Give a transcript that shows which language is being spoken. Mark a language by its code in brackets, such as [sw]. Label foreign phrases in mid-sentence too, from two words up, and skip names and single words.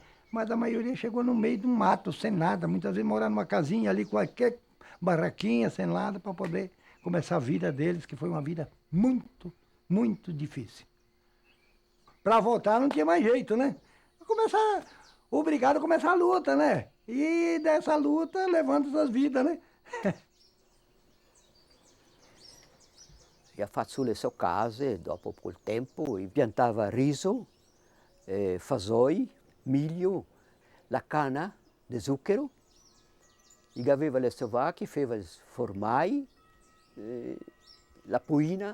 [pt] Mas a maioria chegou no meio de um mato, sem nada. Muitas vezes morar numa casinha ali, qualquer barraquinha, sem nada, para poder começar a vida deles, que foi uma vida muito, muito difícil. Para voltar não tinha mais jeito, né? Obrigado a começar a luta, né? E dessa luta levando suas vidas, né? [it] E ha fatto le sue case, dopo quel tempo, piantava riso, fasoi, miglio, la canna di zucchero, e aveva le sue vacche, faceva i formai, la puina.